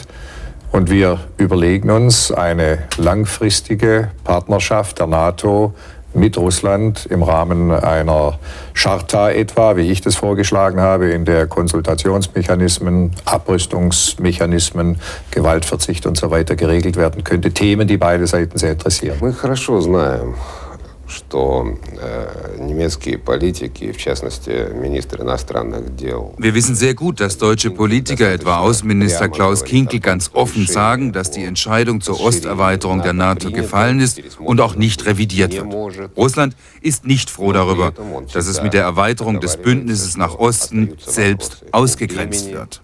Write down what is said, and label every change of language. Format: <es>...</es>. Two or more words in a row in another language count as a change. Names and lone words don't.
<de>Und wir überlegen uns eine langfristige Partnerschaft der NATO mit Russland im Rahmen einer Charta etwa, wie ich das vorgeschlagen habe, in der Konsultationsmechanismen, Abrüstungsmechanismen, Gewaltverzicht und so weiter geregelt werden könnte. Themen, die beide Seiten sehr interessieren.</de> <ru>Мы хорошо знаем, что немецкие политики, в частности министр иностранных дел.</ru> <de>Wir wissen sehr gut, dass deutsche Politiker, etwa Außenminister Klaus Kinkel, ganz offen sagen, dass die Entscheidung zur Osterweiterung der NATO gefallen ist und auch nicht revidiert wird. Russland ist nicht froh darüber, dass es mit der Erweiterung des Bündnisses nach Osten selbst ausgegrenzt wird.</de>